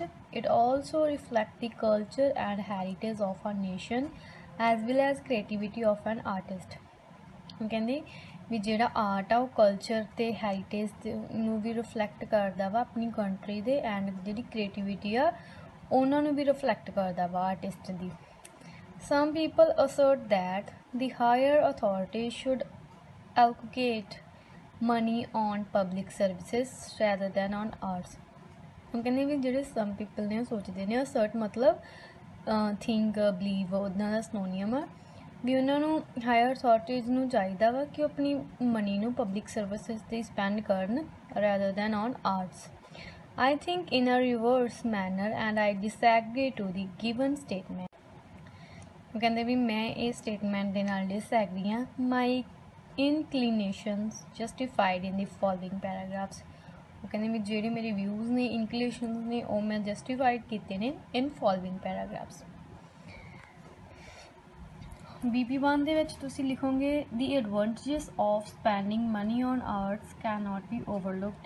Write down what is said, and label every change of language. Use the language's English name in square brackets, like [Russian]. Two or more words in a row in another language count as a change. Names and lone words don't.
[English] it also reflect the culture and heritage of a nation as well as creativity of an artist. [Punjabi] ਕਹਿੰਦੇ ਵੀ ਜਿਹੜਾ ਆਰਟ ਆ ਉਹ ਕਲਚਰ ਅਤੇ ਹੈਰੀਟੇਜ ਨੂੰ ਵੀ ਰਿਫਲੈਕਟ ਕਰਦਾ ਵਾ ਆਪਣੀ ਕੰਟਰੀ ਦੇ, ਐਂਡ ਜਿਹੜੀ ਕ੍ਰੀਏਟੀਵਿਟੀ ਆ ਉਹਨਾਂ ਨੂੰ ਵੀ ਰਿਫਲੈਕਟ ਕਰਦਾ ਵਾ ਆਰਟਿਸਟ ਦੀ। [English] Some people assert that the higher authorities should allocate money on public services rather than on arts। [Punjabi] ਕਹਿੰਦੇ ਵੀ ਜਿਹੜੇ [English] some people [Punjabi] ਨੇ ਉਹ ਸੋਚਦੇ ਨੇ, assert ਮਤਲਬ think, believe ਉਹਨਾਂ ਦਾ ਸਿਨੋਨੀਅਮ ਆ, ਵੀ ਉਹਨਾਂ ਨੂੰ [English] higher authorities [Punjabi] ਨੂੰ ਚਾਹੀਦਾ ਵਾ ਕਿ ਉਹ ਆਪਣੀ ਮਨੀ ਨੂੰ [English] public services [Punjabi] 'ਤੇ ਸਪੈਂਡ ਕਰਨ [English] rather than on arts। I think in a reverse manner and I disagree to the given statement। [Punjabi] ਕਹਿੰਦੇ ਵੀ ਮੈਂ ਇਹ ਸਟੇਟਮੈਂਟ ਦੇ ਨਾਲ ਡਿਸਐਗਰੀ ਹਾਂ। [English] my inclinations justified in the following paragraphs. [Punjabi] ਉਹ ਕਹਿੰਦੇ ਵੀ ਜਿਹੜੇ ਮੇਰੇ ਵਿਊਜ਼ ਨੇ, ਇਨਕਲੀਨੇਸ਼ਨਸ ਨੇ, ਉਹ ਮੈਂ ਜਸਟੀਫਾਈਡ ਕੀਤੇ ਨੇ [English] in following paragraphs. BP1 [Punjabi] ਦੇ ਵਿੱਚ ਤੁਸੀਂ ਲਿਖੋਗੇ [English] the advantages of spending money on arts cannot be overlooked.